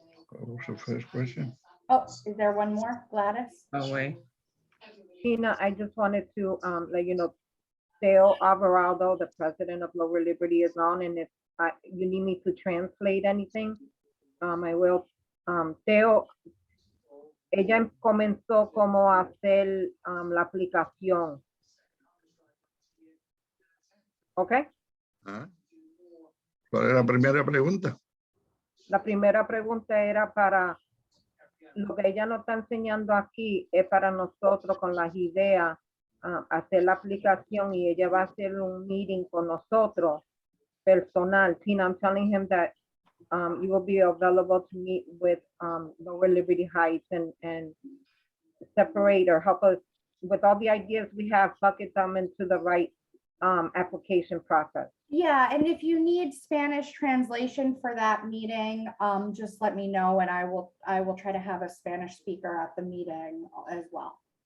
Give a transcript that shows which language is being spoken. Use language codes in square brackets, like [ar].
[en] What was the first question? Oh, is there one more, Gladys? Oh, wait. Tina, I just wanted to let you know, Theo Alvarado, the president of Lower Liberty, is on, and if you need me to translate anything, I will. [es] Theo, ella comenzó cómo hacer la aplicación. ¿Ok? Ah, ¿cuál era la primera pregunta? La primera pregunta era para, lo que ella nos está enseñando aquí es para nosotros con las ideas, hacer la aplicación, y ella va a hacer un meeting con nosotros personal. [en] Tina, I'm telling him that you will be available to meet with Lower Liberty Heights and separate or help us with all the ideas we have, bucket them into the right application process. Yeah, and if you need Spanish translation for that meeting, just let me know and I will try to have a Spanish speaker at the meeting as well.